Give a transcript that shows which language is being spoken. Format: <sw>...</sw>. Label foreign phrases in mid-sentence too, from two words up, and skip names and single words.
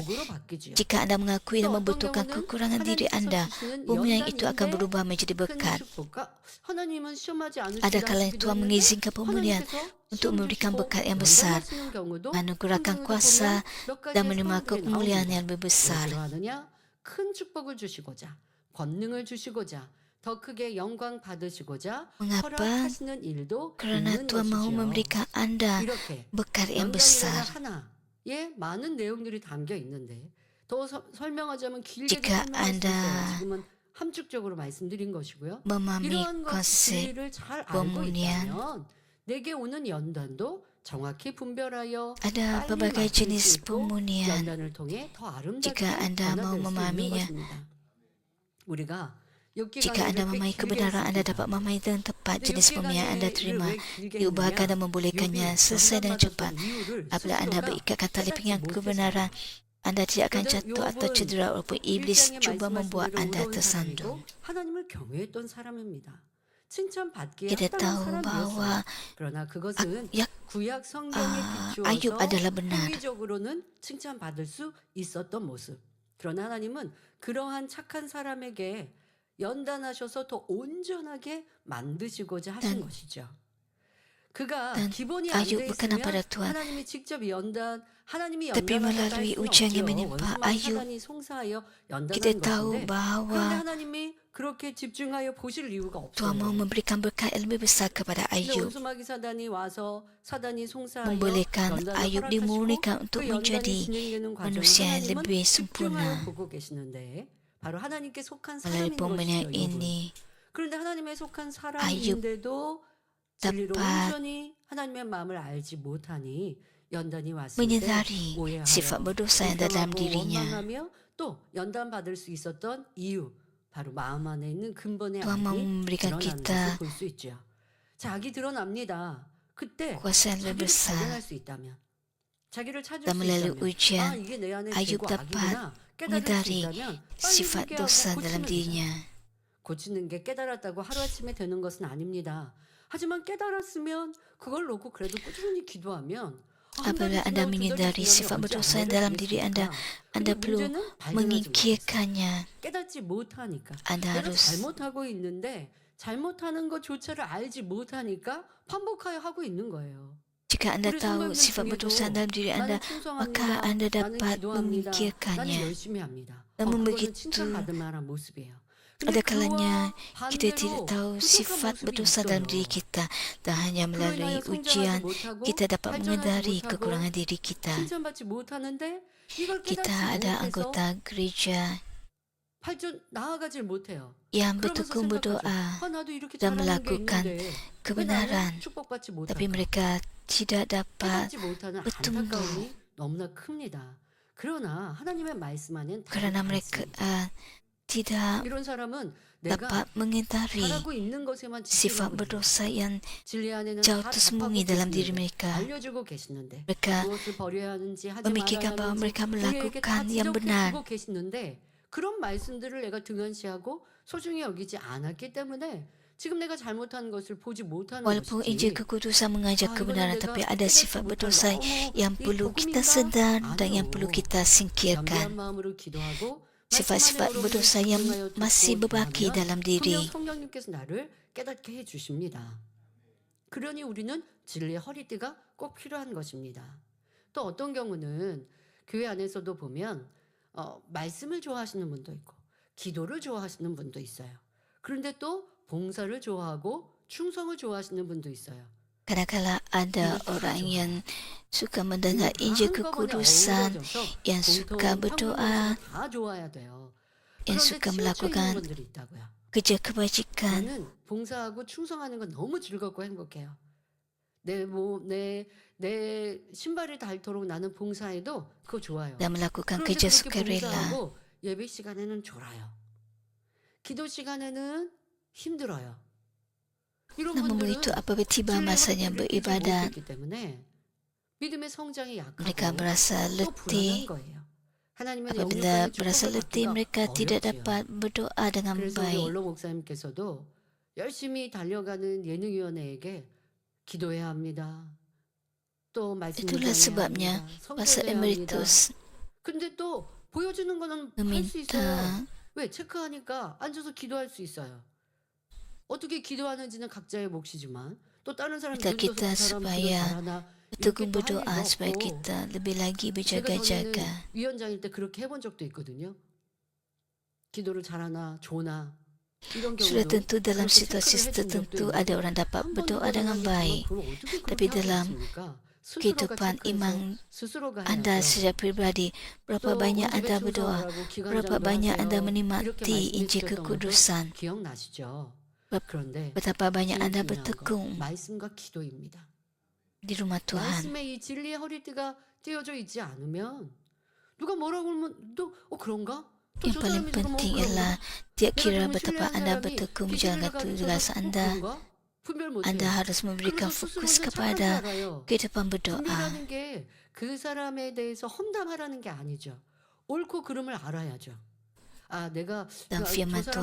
<ms>Jika anda mengakui dan membutuhkan kekurangan diri anda, pemulihan itu akan berubah menjadi berkat. Ada kalanya Tuhan mengizinkan pemulihan untuk memberikan berkat yang besar, menganugerahkan kuasa dan menerima kemuliaan yang lebih besar.</ms> <ko>큰 축복을 주시고자 권능을 주시고자 더 크게 영광 받으시고자</ko> <ms>Mengapa?</ms> <ko>허락하시는 일도</ko> <ms>Kerana</ms> <ko>있는</ko> <ms>Tuhan mahu</ms> <ko>것이죠.</ko> <ms>memberikan anda</ms> <ko>이렇게</ko> <ms>berkat yang</ms> <ko>연단이라는</ko> <ms>besar.</ms> <ko>하나에 많은 내용들이 담겨 있는데 더 설명하자면 길게</ko> <ms>Jika</ms> <ko>설명할 수</ko> <ms>anda</ms> <ko>있어요. 지금은 함축적으로 말씀드린 것이고요.</ko> <ms>memahami</ms> <ko>이러한 것</ko> <ms>konsep</ms> <ko>진리를 잘 알고</ko> <ms>pemulihan,</ms> <ko>있다면 내게 오는 연단도 정확히 분별하여</ko> <ms>ada</ms> <ko>빨리</ko> <ms>pelbagai</ms> <ko>맡길 수</ko> <ms>jenis</ms> <ko>있고</ko> <ms>pemulihan.</ms> <ko>연단을 통해 더 아름답게</ko> <ms>Jika anda</ms> <ko>변화될 수</ko> <ms>mau</ms> <ko>있는</ko> <ms>memahaminya,</ms> <ko>것입니다. 우리가 욥기</ko> <ms>jika anda</ms> <ko>강의를 꽤</ko> <ms>memahami</ms> <ko>길게</ko> <ms>kebenaran, anda</ms> <ko>했습니다.</ko> <ms>dapat memahami dengan tepat</ms> <ko>근데</ko> <ms>jenis</ms> <ko>욥기</ko> <ms>pemulihan yang anda</ms> <ko>강의를</ko> <ms>terima,</ms> <ko>왜 길게</ko> <ms>diubahkan dan</ms> <ko>했느냐?</ko> <ms>membolehkannya</ms> <ko>욥이</ko> <ms>selesai dengan cepat.</ms> <ko>전담받았던 이유를</ko> <ms>Apabila anda</ms> <ko>스스로가</ko> <ms>berikatkan tali</ms> <ko>깨닫지</ko> <ms>pinggang kebenaran,</ms> <ko>못했어요.</ko> <ms>anda tidak akan</ms> <ko>그런데</ko> <ms>jatuh atau</ms> <ko>욥은</ko> <ms>cedera walaupun iblis</ms> <ko>1장에</ko> <ms>cuba</ms> <ko>말씀하신</ko> <ms>membuat</ms> <ko>대로</ko> <ms>anda</ms> <ko>의로운</ko> <ms>tersandung.</ms> <ko>사람이고 하나님을 경외했던 사람입니다. 칭찬받기에</ko> <ms>Kita</ms> <ko>합당한</ko> <ms>tahu</ms> <ko>사람이었어요.</ko> <ms>bahawa</ms> <ko>그러나 그것은</ko> <ms>Yak-</ms> <ko>구약 성경에</ko> <ms>Ayub</ms> <ko>비추어서</ko> <ms>adalah benar.</ms> <ko>행위적으로는 칭찬받을 수 있었던 모습. 그러나 하나님은 그러한 착한 사람에게 연단하셔서 더 온전하게 만드시고자 하신</ko> <ms>Dan-</ms> <ko>것이죠. 그가</ko> <ms>dan</ms> <ko>기본이 안 돼</ko> <ms>Ayub berkenan pada</ms> <ko>있으면</ko> <ms>Tuhan.</ms> <ko>하나님이 직접 하나님이</ko> <ms>Tapi</ms> <ko>연단하셨다 할</ko> <ms>melalui</ms> <ko>수는</ko> <ms>ujian yang</ms> <ko>없죠.</ko> <ms>menimpa</ms> <ko>원수마귀</ko> <ms>Ayub,</ms> <ko>사단이 송사하여</ko> <ms>kita</ms> <ko>연단한</ko> <ms>tahu</ms> <ko>것인데 그런데</ko> <ms>bahawa</ms> <ko>하나님이 그렇게 집중하여 보실 이유가</ko> <ms>Tuhan mahu</ms> <ko>없어요.</ko> <ms>memberikan berkat yang lebih besar kepada</ms> <ko>근데</ko> <ms>Ayub,</ms> <ko>원수마귀 사단이 와서 사단이 송사하여</ko> <ms>membolehkan</ms> <ko>연단을</ko> <ms>Ayub</ms> <ko>허락하시고</ko> <ms>dimurnikan untuk</ms> <ko>그 연단이</ko> <ms>menjadi</ms> <ko>진행되는 과정을</ko> <ms>manusia yang</ms> <ko>하나님은</ko> <ms>lebih</ms> <ko>집중하여</ko> <ms>sempurna.</ms> <ko>보고 계시는데 바로 하나님께 속한</ko> <ms>Melalui</ms> <ko>사람인</ko> <ms>pemulihan</ms> <ko>것이죠. 욥은.</ko> <ms>ini,</ms> <ko>그런데 하나님의 속한</ko> <ms>Ayub</ms> <ko>사람인데도 진리로</ko> <ms>dapat</ms> <ko>온전히 하나님의 마음을 알지 못하니 연단이 왔을 때</ko> <ms>menyadari</ms> <ko>오해하여</ko> <ms>sifat berdosa yang dalam</ms> <ko>불평하고</ko> <ms>dirinya.</ms> <ko>원망하며 또 연단 받을 수 있었던 이유, 바로 마음 안에 있는 근본의</ko> <ms>Tuhan mau</ms> <ko>악이</ko> <ms>memberikan</ms> <ko>드러나는 것을</ko> <ms>kita</ms> <ko>볼 수 있죠. 자, 악이 드러납니다. 그때</ko> <ms>kuasa yang lebih</ms> <ko>자기를 발견할</ko> <ms>besar</ms> <ko>수 있다면, 자기를 찾을</ko> <ms>dan</ms> <ko>수</ko> <ms>melalui</ms> <ko>있다면, 아,</ko> <ms>ujian</ms> <ko>이게 내 안에</ko> <ms>Ayub</ms> <ko>죄고</ko> <ms>dapat</ms> <ko>악이구나 깨달을 수</ko> <ms>menyadari</ms> <ko>있다면 빨리</ko> <ms>sifat</ms> <ko>회개하고</ko> <ms>dosa dalam</ms> <ko>고치면 되잖아요.</ko> <ms>dirinya.</ms> <ko>고치는 게 깨달았다고 하루아침에 되는 것은 아닙니다. 하지만 깨달았으면 그걸 놓고 그래도 꾸준히 기도하면 한 달이</ko> <ms>Apabila Anda</ms> <ko>지나고 두 달이</ko> <ms>menyadari</ms> <ko>지나면</ko> <ms>sifat</ms> <ko>언제</ko> <ms>berdosa yang</ms> <ko>아무래도</ko> <ms>dalam diri Anda,</ms> <ko>되겠습니까?</ko> <ms>Anda</ms> <ko>근데</ko> <ms>perlu</ms> <ko>문제는 발견하지 못했어요.</ko> <ms>mengikirkannya.</ms> <ko>깨닫지 못하니까.</ko> <ms>Anda</ms> <ko>내가</ko> <ms>harus</ms> <ko>잘못하고 있는데 잘못하는 것조차를 알지 못하니까 반복하여 하고 있는 거예요.</ko> <ms>jika Anda</ms> <ko>우리</ko> <ms>tahu</ms> <ko>성도님들</ko> <ms>sifat berdosa</ms> <ko>중에도</ko> <ms>dalam diri</ms> <ko>나는</ko> <ms>Anda,</ms> <ko>충성합니다.</ko> <ms>maka Anda</ms> <ko>나는</ko> <ms>dapat</ms> <ko>기도합니다. 나는</ko> <ms>memikirkannya.</ms> <ko>열심히 합니다.</ko> <ms>Namun</ms> <ko>그거는</ko> <ms>begitu,</ms> <ko>칭찬받을 만한 모습이에요.</ko> <ms>ada</ms> <ko>근데</ko> <ms>kalanya</ms> <ko>그와</ko> <ms>kita tidak</ms> <ko>반대로</ko> <ms>tahu</ms> <ko>부족한</ko> <ms>sifat</ms> <ko>모습이</ko> <ms>berdosa dalam</ms> <ko>있어요.</ko> <ms>diri kita dan hanya</ms> <ko>그로</ko> <ms>melalui</ms> <ko>인하여 성장하지</ko> <ms>ujian</ms> <ko>못하고</ko> <ms>kita dapat</ms> <ko>발전하지</ko> <ms>menyadari</ms> <ko>못하고</ko> <ms>kekurangan diri kita.</ms> <ko>칭찬받지 못하는데 이걸</ko> <ms>Kita</ms> <ko>깨닫지</ko> <ms>ada</ms> <ko>못해서</ko> <ms>anggota gereja</ms> <ko>발전 나아가질 못해요.</ko> <ms>yang</ms> <ko>그러면서</ko> <ms>bertekun</ms> <ko>생각하죠.</ko> <ms>berdoa</ms> <ko>아, 나도 이렇게</ko> <ms>dan</ms> <ko>잘하는 게</ko> <ms>melakukan</ms> <ko>있는데 왜</ko> <ms>kebenaran,</ms> <ko>나는 축복받지</ko> <ms>tapi</ms> <ko>못할까?</ko> <ms>mereka tidak dapat</ms> <ko>깨닫지 못하는</ko> <ms>bertumbuh</ms> <ko>안타까움이 너무나 큽니다. 그러나 하나님의 말씀 안에는</ko> <ms>karena mereka</ms> <ko>않습니다.</ko> <ms>tidak</ms> <ko>이런 사람은 내가</ko> <ms>dapat mengingkari</ms> <ko>잘하고 있는 것에만</ko> <ms>sifat</ms> <ko>집중하고 있는</ko> <ms>berdosa yang</ms> <ko>진리 안에는</ko> <ms>jauh</ms> <ko>다</ko> <ms>tersembunyi</ms> <ko>답하고</ko> <ms>dalam diri</ms> <ko>계시는데</ko> <ms>mereka.</ms> <ko>알려주고 계시는데</ko> <ms>Mereka</ms> <ko>무엇을 버려야 하는지 하지</ko> <ms>memikirkan</ms> <ko>말아야</ko> <ms>bahwa</ms> <ko>하는지</ko> <ms>mereka</ms> <ko>우리에게 다</ko> <ms>melakukan yang benar.</ms> <ko>지적해주고 계시는데 그런 말씀들을 내가 등한시하고 소중히 여기지 않았기 때문에 지금 내가 잘못한 것을 보지 못하는</ko> <ms>Walaupun Injil</ms> <ko>것이지.</ko> <ms>Kekudusan mengajak</ms> <ko>아,</ko> <ms>kebenaran,</ms> <ko>이거는</ko> <ms>tapi</ms> <ko>내가</ko> <ms>ada</ms> <ko>깨닫지</ko> <ms>sifat</ms> <ko>못한다.</ko> <ms>berdosa yang</ms> <ko>이</ko> <ms>perlu kita</ms> <ko>복음인가?</ko> <ms>sedar dan yang perlu</ms> <ko>아니요.</ko> <ms>kita</ms> <ko>겸비한</ko> <ms>singkirkan.</ms> <ko>마음으로 기도하고</ko> <ms>Sifat-sifat</ms> <ko>말씀 안에</ko> <ms>berdosa yang</ms> <ko>집중하여</ko> <ms>masih</ms> <ko>듣고</ko> <ms>berbaki</ms> <ko>하면</ko> <ms>dalam</ms> <ko>분명</ko> <ms>diri.</ms> <ko>성령님께서 나를 깨닫게 해주십니다. 그러니 우리는 진리의 허리띠가 꼭 필요한 것입니다. 또 어떤 경우는 교회 안에서도 보면 말씀을 좋아하시는 분도 있고 기도를 좋아하시는 분도 있어요. 그런데 또 봉사를 좋아하고 충성을 좋아하시는 분도 있어요.</ko> <ms>Kadang-kala ada orang yang suka mendengar</ms> <ko>다</ko> <ms>Injil</ms> <ko>한꺼번에</ko> <ms>Kekudusan,</ms> <ko>어우러져서</ko> <ms>yang suka</ms> <ko>공통</ko> <ms>berdoa,</ms> <ko>평균 다 좋아야 돼요.</ko> <ms>yang</ms> <ko>그런데</ko> <ms>suka</ms> <ko>치우쳐 있는</ko> <ms>melakukan</ms> <ko>분들이 있다고요.</ko> <ms>kerja kebajikan.</ms> <ko>저는 봉사하고 충성하는 건 너무 즐겁고 행복해요. 내 신발이 닳도록 나는 봉사해도 그거 좋아요.</ko> <ms>Dan melakukan</ms> <ko>그런데</ko> <ms>kerja</ms> <ko>그렇게</ko> <ms>sukarela.</ms> <ko>봉사하고 예배 시간에는 졸아요. 기도 시간에는 힘들어요. 이런</ko> <ms>Namun</ms> <ko>분들은</ko> <ms>begitu apabila tiba</ms> <ko>진리의</ko> <ms>masanya</ms> <ko>허리띠를 띠지</ko> <ms>beribadat,</ms> <ko>못했기 때문에 믿음의 성장이</ko> <ms>mereka</ms> <ko>약하고</ko> <ms>merasa</ms> <ko>또 불안한</ko> <ms>letih.</ms> <ko>거예요. 하나님의</ko> <ms>Apabila</ms> <ko>영육간의</ko> <ms>merasa</ms> <ko>축복을</ko> <ms>letih,</ms> <ko>받기가</ko> <ms>mereka tidak</ms> <ko>어렵지요.</ko> <ms>dapat berdoa dengan</ms> <ko>그래서 우리</ko> <ms>baik.</ms> <ko>원로 목사님께서도 열심히 달려가는 예능위원회에게 기도해야 합니다. 또 말씀</ko> <ms>Itulah</ms> <ko>묵상해야</ko> <ms>sebabnya</ms> <ko>합니다.</ko> <ms>Pastor</ms> <ko>성결해야 합니다.</ko> <ms>Emeritus</ms> <ko>근데 또 보여주는 거는 할 수 있어요.</ko> <ms>meminta</ms> <ko>왜? 체크하니까 앉아서 기도할 수 있어요. 어떻게 기도하는지는 각자의 몫이지만 또 다른 사람</ko> <ms>minta</ms> <ko>눈 떠서</ko> <ms>kita</ms> <ko>그 사람 기도</ko> <ms>supaya</ms> <ko>잘하나</ko> <ms>bertekun</ms> <ko>이렇게 또 할</ko> <ms>berdoa</ms> <ko>일도</ko> <ms>supaya</ms> <ko>없고</ko> <ms>kita lebih lagi</ms> <ko>제가 전에는</ko> <ms>berjaga-jaga.</ms> <ko>위원장일 때 그렇게 해본 적도 있거든요. 기도를 잘하나 조나 이런</ko> <ms>Sudah</ms> <ko>경우도</ko> <ms>tentu dalam</ms> <ko>그렇게</ko> <ms>situasi</ms> <ko>체크를 해준 적도</ko> <ms>tertentu</ms> <ko>있는데</ko> <ms>ada orang dapat</ms> <ko>한 번도</ko> <ms>berdoa</ms> <ko>그런</ko> <ms>dengan</ms> <ko>적이</ko> <ms>baik.</ms> <ko>있지만 그걸 어떻게</ko> <ms>Tapi</ms> <ko>그렇게 하고</ko> <ms>dalam</ms> <ko>있습니까? 스스로가</ko> <ms>kehidupan</ms> <ko>체크해서</ko> <ms>iman</ms> <ko>스스로가</ko> <ms>Anda</ms> <ko>해야죠.</ko> <ms>secara pribadi, berapa</ms> <ko>또</ko> <ms>banyak</ms> <ko>언제</ko> <ms>Anda</ms> <ko>충성을</ko> <ms>berdoa,</ms> <ko>하고</ko> <ms>berapa</ms> <ko>기관장도</ko> <ms>banyak</ms> <ko>하세요.</ko> <ms>Anda</ms> <ko>이렇게</ko> <ms>menikmati Injil</ms> <ko>말씀해 주셨던 것도</ko> <ms>Kekudusan,</ms> <ko>기억나시죠?</ko> <ms>Ber-</ms> <ko>그런데</ko> <ms>betapa banyak</ms> <ko>제일</ko> <ms>Anda</ms> <ko>중요한 거</ko> <ms>bertekun</ms> <ko>말씀과 기도입니다.</ko> <ms>di rumah Tuhan.</ms> <ko>말씀에 이 진리의 허리띠가 띄어져 있지 않으면 누가 뭐라고 하면 또 그런가? 또</ko> <ms>Yang</ms> <ko>저</ko> <ms>paling</ms> <ko>사람이 저러면</ko> <ms>penting</ms> <ko>그런가?</ko> <ms>ialah tiap</ms> <ko>내가</ko> <ms>kira</ms> <ko>정말</ko> <ms>betapa</ms> <ko>신뢰하는</ko> <ms>Anda</ms> <ko>사람이</ko> <ms>bertekun</ms> <ko>이</ko> <ms>menjaga</ms> <ko>진리를</ko> <ms>tugas</ms> <ko>가르쳐서</ko> <ms>Anda.</ms> <ko>그런가? 분별</ko> <ms>Anda</ms> <ko>못해요.</ko> <ms>harus memberikan</ms> <ko>그래서</ko> <ms>fokus</ms> <ko>스스로는 착한 줄</ko> <ms>kepada</ms> <ko>알아요.</ko> <ms>kehidupan berdoa.</ms> <ko>분별하는 게 그 사람에 대해서 험담하라는 게 아니죠. 옳고 그름을 알아야죠. 아, 내가</ko> <ms>Dan</ms> <ko>저 firman 사람하고</ko>